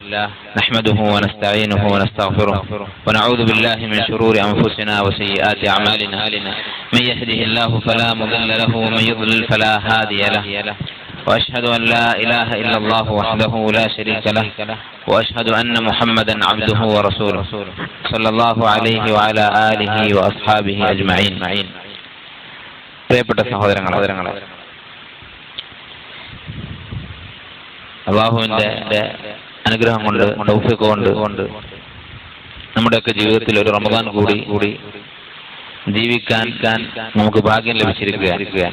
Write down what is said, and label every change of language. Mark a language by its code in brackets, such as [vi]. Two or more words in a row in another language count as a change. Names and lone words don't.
[ar] نحمده ونستعينه ونستغفره ونعوذ بالله من شرور أنفسنا وسيئات أعمالنا من يهده الله فلا مضل له ومن يضلل فلا هادي له وأشهد أن لا إله إلا الله وحده لا شريك له وأشهد أن محمدا عبده ورسوله صلى الله عليه وعلى آله وأصحابه أجمعين. [ml] പ്രിയപ്പെട്ട സഹോദരങ്ങളെ, അല്ലാഹുവിന്റെ അനുഗ്രഹം കൊണ്ട് തൗഫീഖ് കൊണ്ട് നമ്മുടെയൊക്കെ ജീവിതത്തിൽ ഒരു റമദാൻ കൂടി ജീവിക്കാൻ നമുക്ക് ഭാഗ്യം ലഭിച്ചിരിക്കുകയാണ്.